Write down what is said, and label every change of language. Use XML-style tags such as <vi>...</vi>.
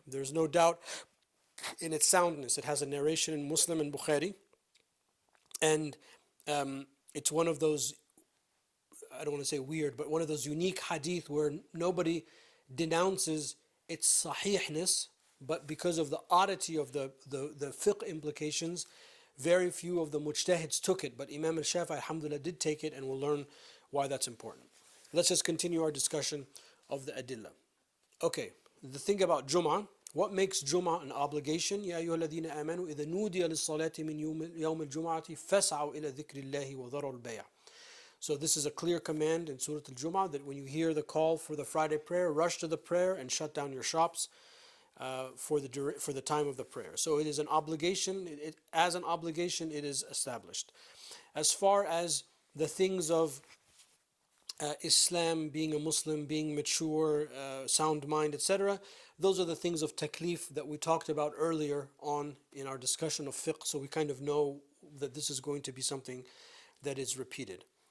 <en>There's no doubt in its soundness. It has a narration in Muslim and Bukhari, and it's one of those, I don't want to say weird, but one of those unique hadith where nobody denounces its sahihness, but because of the oddity of the fiqh implications, very few of the mujtahids took it. But Imam al-Shafi'i, alhamdulillah, did take it, and we'll learn why that's important. Let's just continue our discussion of the adillah. Okay, the thing about Jum'ah, what makes Jum'ah an obligation?</en> <ar>يا أيها الذين آمنوا إذا نودي للصلاة من يوم الجمعة فاسعوا إلى ذكر الله وذروا البيع.</ar> <en>So this is a clear command in Surah Al-Jum'ah that when you hear the call for the Friday prayer, rush to the prayer and shut down your shops for the time of the prayer. So it is an obligation. As an obligation, it is established. As far as the things of Islam, being a Muslim, being mature, sound mind, etc., those are the things of taklif that we talked about earlier on in our discussion of fiqh, so we kind of know that this is going to be something that is repeated.</en>